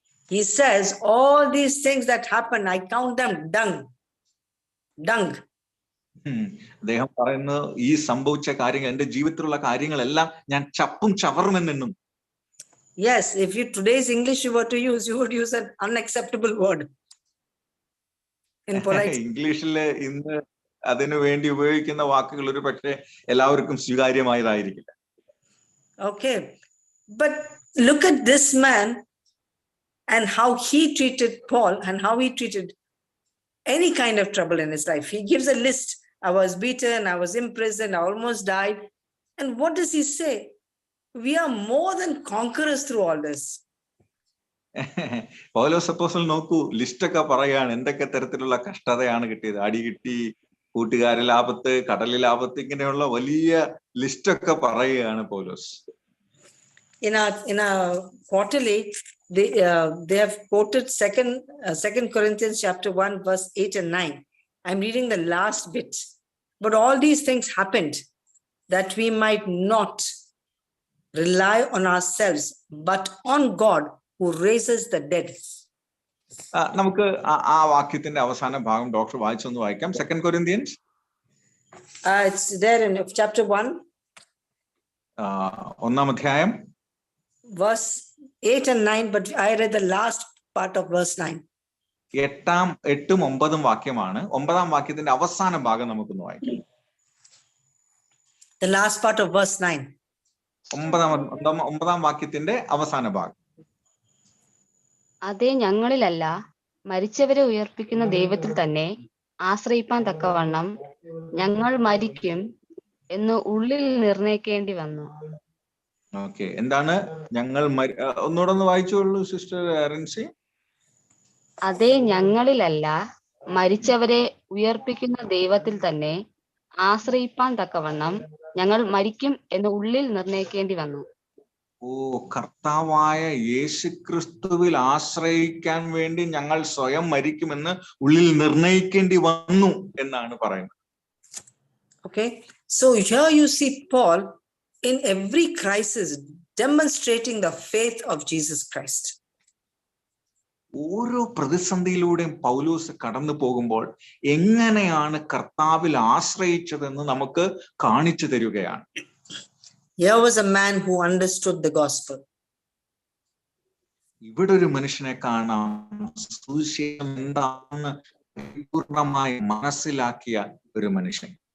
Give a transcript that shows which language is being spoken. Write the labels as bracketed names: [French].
[English] He says, all these things that happen, I count them dung. [Malayalam] അദ്ദേഹം പറയുന്നത് ഈ സംഭവിച്ച കാര്യങ്ങൾ, എന്റെ ജീവിതത്തിലുള്ള കാര്യങ്ങളെല്ലാം ഞാൻ ചപ്പും ചവറുമെന്നും. [English] Yes, if you today's English you were to use, you would use an unacceptable word. In polite. [Malayalam] ഇംഗ്ലീഷില് ഇന്ന് അതിനു വേണ്ടി ഉപയോഗിക്കുന്ന വാക്കുകൾ ഒരു പക്ഷേ എല്ലാവർക്കും സ്വീകാര്യമായതായിരിക്കില്ല. [English] Okay, but look at this man and how he treated Paul and how he treated any kind of trouble in his life. He gives a list. I was beaten, I was imprisoned, I almost died. And what does he say? We are more than conquerors through all this. [Malayalam] പൗലോസ് അപ്പോസ്തലൻ നോക്കൂ, ലിസ്റ്റൊക്കെ പറയാണ് എന്തൊക്കെ തരത്തിലുള്ള കഷ്ടതയാണ് കിട്ടിയത്. അടി കിട്ടി, കൂട്ടുകാരിൽ ആപത്ത്, കടലിൽ ആപത്ത്, ഇങ്ങനെയുള്ള വലിയ ലിസ്റ്റൊക്കെ പറയുകയാണ് പൗലോസ്. [English] In our quarterly, they have quoted second Corinthians chapter 1 verse 8 and 9. I'm reading the last bit. But all these things happened that we might not rely on ourselves, but on God who raises the dead. [Malayalam] നമുക്ക് ആ വാക്യത്തിന്റെ അവസാന ഭാഗം doctor വായിച്ചൊന്ന് വായിക്കാം. [English] second Corinthians, it's there in chapter 1, [Malayalam] ഒന്നാം അധ്യായം [English] verse 8 and 9, but I read the last part of verse 9. [Malayalam] 8ഉം 9ഉം വാക്യമാണ്. 9ആം വാക്യത്തിന്റെ അവസാന ഭാഗം നമുക്കൊന്ന് വായിക്കാം. [English] The last part of verse 9. [Malayalam] 9ആം വാക്യത്തിന്റെ അവസാന ഭാഗം. അതേ ഞങ്ങളിലല്ല, മരിച്ചവരെ ഉയർപ്പിക്കുന്ന ദൈവത്തിൽ തന്നെ ആശ്രയിപ്പാൻ തക്കവണ്ണം ഞങ്ങൾ മരിക്കും എന്ന് ഉള്ളിൽ നിർണയിക്കേണ്ടി വന്നു. ഓക്കെ, എന്താണ് ഞങ്ങൾ ഒന്നുകൂടെ ഒന്ന് വായിച്ചോളൂ സിസ്റ്റർ റിൻസി. അതേ ഞങ്ങളിലല്ല, മരിച്ചവരെ ഉയർപ്പിക്കുന്ന ദൈവത്തിൽ തന്നെ ആശ്രയിപ്പാൻ തക്കവണ്ണം ഞങ്ങൾ മരിക്കും എന്ന് ഉള്ളിൽ നിർണയിക്കേണ്ടി വന്നു. ഓ, കർത്താവായ യേശുക്രിസ്തുവിൽ ആശ്രയിക്കാൻ വേണ്ടി ഞങ്ങൾ സ്വയം മരിക്കുമെന്ന് ഉള്ളിൽ നിർണയിക്കേണ്ടി വന്നു എന്നാണ് പറയുന്നത്. [English] Okay, so here you see Paul in every crisis demonstrating the faith of Jesus Christ. [Malayalam] ഓരോ പ്രതിസന്ധിയിലൂടെയും പൗലോസ് കടന്നു പോകുമ്പോൾ എങ്ങനെയാണ് കർത്താവിൽ ആശ്രയിച്ചതെന്ന് നമുക്ക് കാണിച്ചു തരികയാണ്. [English] Here was a man who understood the gospel. [Malayalam] ഇവിടെ ഒരു മനുഷ്യനെ കാണാം, സുവിശേഷം എന്താണെന്ന് പൂർണ്ണമായി മനസ്സിലാക്കിയ ഒരു മനുഷ്യൻ.